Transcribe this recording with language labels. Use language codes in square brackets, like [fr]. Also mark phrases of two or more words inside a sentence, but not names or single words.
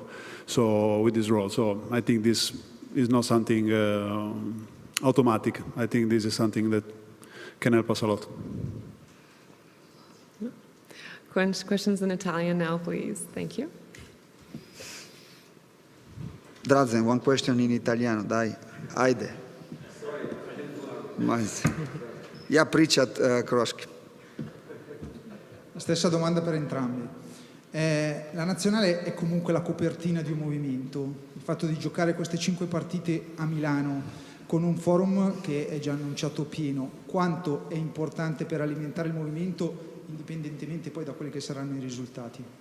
[en] So with this role, so I think this is not something automatic. I think this is something that can help us a lot. Questions in Italian now, please. Thank you. Drazen, one question [it] in italiano, dai. [hr] Ajde. Ja, pričat kroški. [it] La stessa domanda per entrambi. La nazionale è comunque la copertina di un movimento. Il fatto di giocare queste 5 partite a Milano con un forum che è già annunciato pieno, quanto è importante per alimentare il movimento indipendentemente poi da quelli che saranno i risultati?